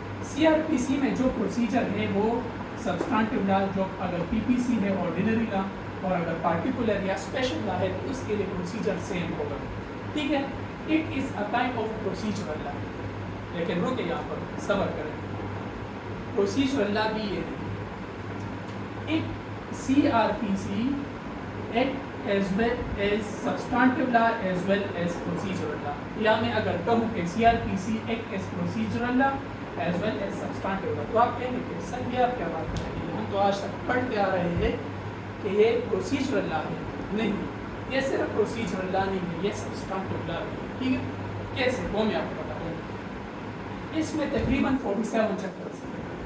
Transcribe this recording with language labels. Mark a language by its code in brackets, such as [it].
[ur] C R P سی میں جو procedure ہے وہ سبسٹانٹیو لا، جو اگر پی پی سی ہے آرڈینری لا، اور اگر پارٹیکولر یا اسپیشل لا ہے تو اس کے لیے پروسیجر سیم ہوگا. ٹھیک ہے. [en] It is a kind of procedural law. [ur] لیکن رکے یہاں پر، صبر کریں. procedural law بھی یہ نہیں. [en] It CRPC act as well as substantive law as well as procedural law. [ur] یا میں اگر کہوں کہ [en] CRPC act as procedural law as well as substantive law [ur] تو آپ کہیں گے کہ سر یہ آپ کیا بات کر رہے ہیں؟ ہم تو آج تک پڑھتے آ رہے ہیں کہ یہ procedural law ہے. نہیں, یہ صرف procedural law نہیں ہے, یہ substantive law ہے. ٹھیک ہے, کیسے وہ میں آپ کو بتاتا ہوں. اس میں تقریباً 47 چیپٹرس ہیں.